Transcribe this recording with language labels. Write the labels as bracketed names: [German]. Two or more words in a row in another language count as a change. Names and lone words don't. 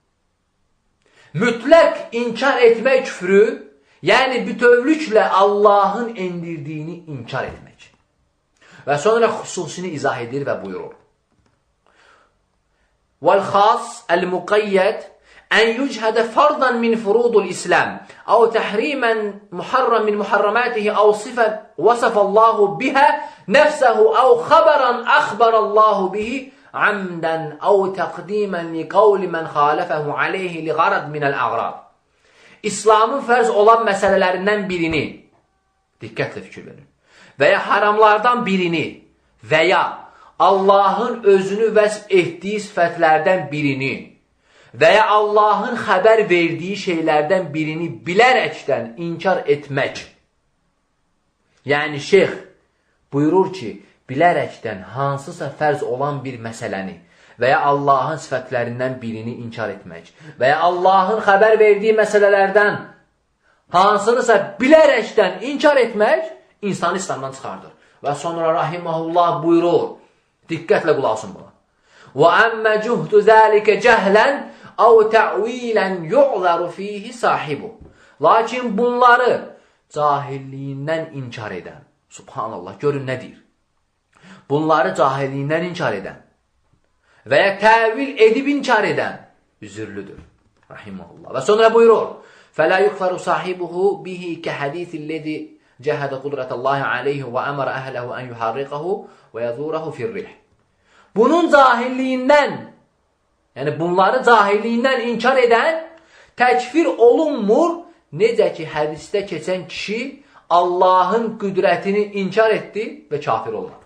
[Azerbaijani] Mütləq inkar etmək küfrü, yəni bütövlüklə Allahın endirdiyini inkar etmək. Və sonra xüsusini izah edir və buyurur. [Arabic] والخاص المقيد أن يجهد فرضا من فروض الإسلام أو تحريما محرم من محرماته أو صفة وصف الله بها نفسه أو خبرا أخبر الله به عمدا أو تقديما لقول من خالفه عليه لغرض من الأغراض. [Azerbaijani] İslamın fərz olan məsələlərindən birini, diqqətlə fikir verin, və ya haramlardan birini və ya Allahın özünü vəsf etdiyi sifətlərdən birini və ya Allahın xəbər verdiyi şeylərdən birini bilərəkdən inkar etmək. Yəni, şeyx buyurur ki, bilərəkdən hansısa fərz olan bir məsələni və ya Allahın sifətlərindən birini inkar etmək və ya Allahın xəbər verdiyi məsələlərdən hansınısa bilərəkdən inkar etmək insanı İslamdan çıxardır. Və sonra rahiməhullah buyurur, diqqətlə qulaq asın buna. [Arabic] وَأَمَّ جُهْدُ ذَٰلِكَ جَهْلًا أَوْ تَعْوِيلًا يُعْذَرُ فِيهِ صَاحِبُ. [Azerbaijani] Lakin bunları cahilliyindən inkar edən, subhanallah, görün nə deyir? Bunları cahilliyindən inkar edən və ya təvil edib inkar edən üzürlüdür. Rahiməhullah. Və sonra buyurur, [Arabic] فَلَا يُكْفَرُ صَاحِبُهُ بِهِ كَحَدِيثِ الَّذِي جحد قدرة الله عليه وأمر أهله أن يحرقوه ويذروه في الريح. [Azerbaijani] Bunun cahilliyindən, yəni bunları cahilliyindən inkar edən təkfir olunmur. Necə ki, hədisdə keçən kişi Allahın qüdrətini inkar etdi və kafir olmadı.